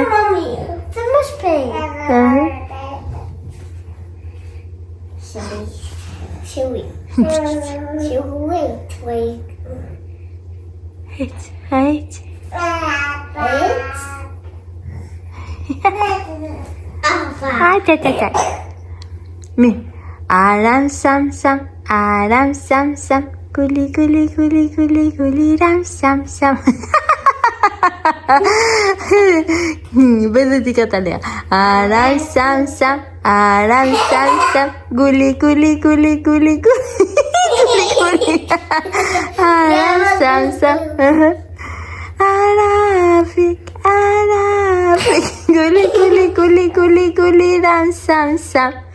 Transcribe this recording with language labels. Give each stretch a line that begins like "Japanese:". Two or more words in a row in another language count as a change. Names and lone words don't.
Portuguese: Mami, você me espera.
English: Wait. Right. Ai, tá. Me. Aram sam sam. Aram sam sam. Guli ram sam sam. Bello di Catalea. Aram sam sam. Aram sam sam. Guli. Aram sam sam. Arafik. Guli ram sam sam.